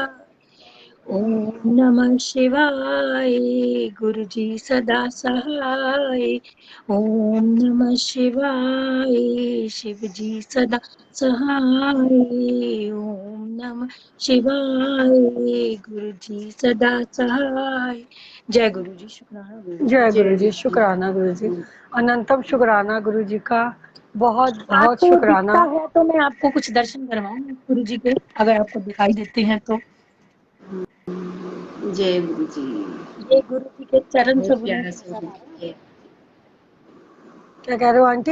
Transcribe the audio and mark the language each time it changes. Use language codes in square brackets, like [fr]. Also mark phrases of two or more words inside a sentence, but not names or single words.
[sa] ओम नमः शिवाय, [hi] गुरु जी सदा सहाय। [sa] ओम नमः शिवाय, [hi] शिव जी सदा सहाय। [sa] ओम नमः शिवाय, [hi] गुरु जी सदा सहाय। जय गुरु जी, शुक्राना गुरु जी। जय गुरु जी, शुक्राना गुरु जी। अनंतम शुक्राना गुरु जी का, बहुत बहुत आपको दिखता शुक्राना। है तो मैं आपको कुछ दर्शन करवाऊंगी गुरु जी के, अगर आपको दिखाई देते हैं तो। जय गुरु जी। ये गुरु जी के चरण बहुत छूने प्यारा नजर आ रहे स्वरूप है। क्या कह रहे हो आंटी?